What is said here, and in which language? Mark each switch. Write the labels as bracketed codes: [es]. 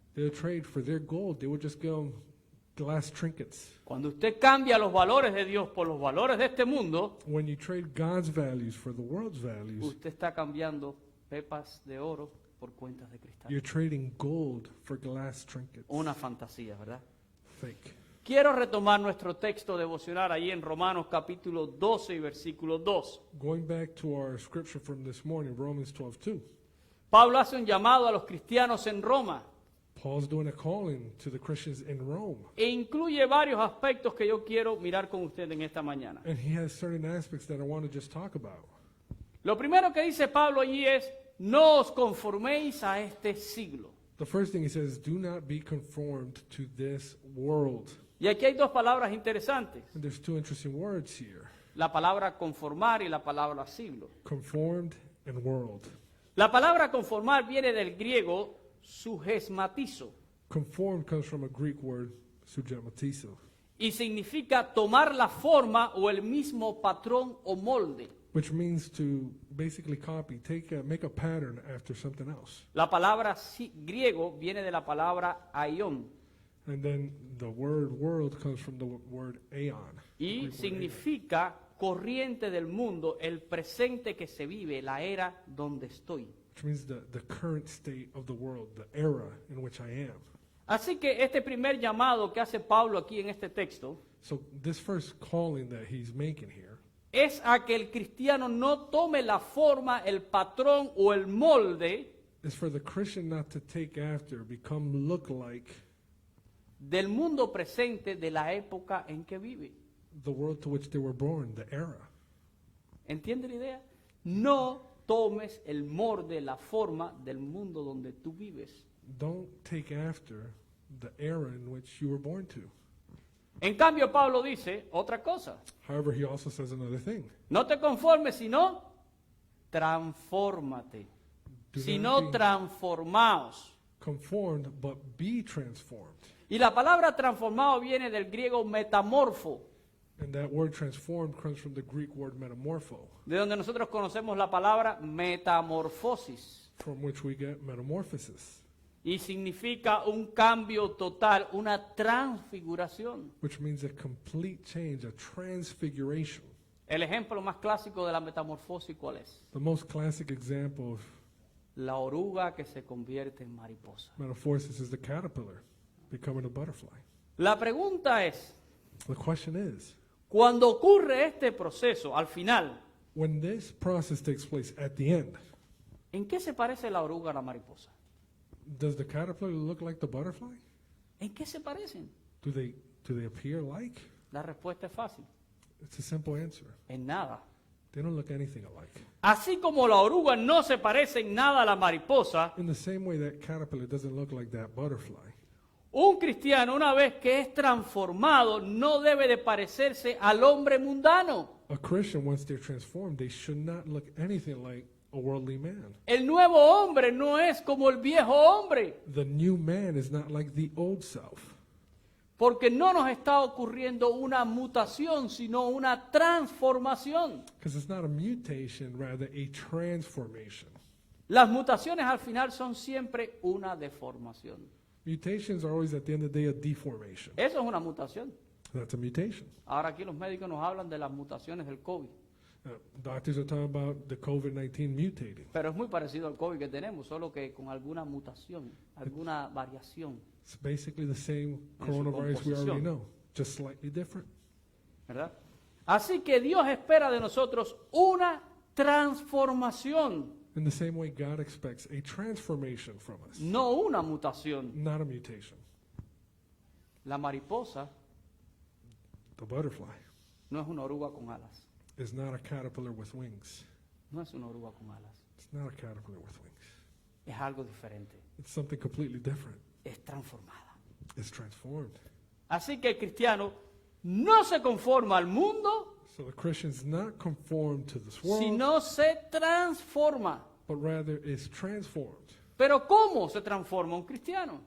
[en] They would trade for their gold. They would just give them glass trinkets. [es] Cuando usted cambia los valores de Dios por los valores de este mundo, [en] When you trade God's values for the world's values, [es] usted está cambiando pepas de oro por cuentas de cristal. [en] you're trading gold for glass trinkets. [es] Una fantasía, ¿verdad? [en] Fake. [es] Quiero retomar nuestro texto devocional ahí en Romanos capítulo 12 y versículo 2. [en] Going back to our scripture from this morning, Romans 12:2. [es] Pablo hace un llamado a los cristianos en Roma [en] Paul's doing a calling to the Christians in Rome. [es] e incluye varios aspectos que yo quiero mirar con usted en esta mañana. [en] And he has certain aspects that I want to just talk about. [es] Lo primero que dice Pablo allí es, no os conforméis a este siglo. [en] The first thing he says, do not be conformed to this world. [es] Y aquí hay dos palabras interesantes, [en] And there's two interesting words here. [es] la palabra conformar y la palabra siglo. [en] Conformed and world. [es] La palabra conformar viene del griego sugesmatizo [en] Conformed comes from a Greek word, sugematizo, [es] y significa tomar la forma o el mismo patrón o molde. [en] which means to basically copy, make a pattern after something else. [es] La palabra griego viene de la palabra aion [en] And then the word world comes from the word aeon. [es] y [en] Greek word [es] significa corriente del mundo, el presente que se vive, la era donde estoy. [en] aeon, which means the current state of the world, the era in which I am. [es] Así que este primer llamado que hace Pablo aquí en este texto [en] So this first calling that he's making here [es] es a que el cristiano no tome la forma, el patrón o el molde [en] is for the Christian not to take after, look like [es] del mundo presente de la época en que vive. [en] the world to which they were born, the era. [es] ¿Entiende la idea? No tomes el molde, la forma del mundo donde tú vives. [en] Don't take after the era in which you were born to. [es] En cambio, Pablo dice otra cosa. [en] However, he also says another thing. [es] No te conformes, sino transfórmate. [en] Do [es] Sino [en] not be [es] transformaos. [en] conformed, but be transformed. [es] Y la palabra transformado viene del griego metamorfo, [en] And that word transformed comes from the Greek word metamorpho, [es] de donde nosotros conocemos la palabra metamorfosis. [en] from which we get metamorphosis. [es] Y significa un cambio total, una transfiguración. [en] which means a complete change, a transfiguration. [es] El ejemplo más clásico de la metamorfosis, ¿cuál es? [en] The most classic example of [es] La oruga que se convierte en mariposa. [en] metamorphosis is the caterpillar becoming a butterfly. [es] La pregunta es, [en] The question is, [es] cuando ocurre este proceso, al final, [en] when this process takes place at the end, [es] ¿en qué se parece la oruga a la mariposa? [en] does the caterpillar look like the butterfly? [es] ¿En qué se parecen? [en] Do they appear like? [es] La respuesta es fácil, [en] It's a simple answer. [es] en nada. [en] They don't look anything alike. [es] Así como la oruga no se parece en nada a la mariposa, [en] In the same way that caterpillar doesn't look like that butterfly, [es] un cristiano, una vez que es transformado, no debe de parecerse al hombre mundano. [en] a Christian, once they're transformed, they should not look anything like a worldly man. [es] El nuevo hombre no es como el viejo hombre, [en] The new man is not like the old self. [es] porque no nos está ocurriendo una mutación, sino una transformación. [en] Because it's not a mutation, rather a transformation. [es] Las mutaciones al final son siempre una deformación. [en] Mutations are always at the end of the day a deformation. [es] Eso es una mutación. [en] That's a mutation. [es] Ahora aquí los médicos nos hablan de las mutaciones del COVID, [en] Doctors are talking about the COVID-19 mutating. [es] pero es muy parecido al COVID que tenemos, solo que con alguna mutación, alguna variación, [en] It's basically the same [es] su [en] coronavirus we already [es] composición. [en] know, just slightly different. [es] ¿verdad? Así que Dios espera de nosotros una transformación, [en] In the same way, God expects a transformation from us, [es] no una mutación. [en] not a mutation. [es] La mariposa [en] The butterfly [es] no es una oruga con alas, [en] is not a caterpillar with wings. [es] no es una oruga con alas, [en] It's not a caterpillar with wings. [es] es algo diferente, [en] It's something completely different. [es] es transformada. [en] It's transformed. [es] Así que el cristiano no se conforma al mundo, [en] So the Christian's not conformed to this world, [es] sino se transforma. [en] but rather is transformed. [es] Pero ¿cómo se transforma un cristiano?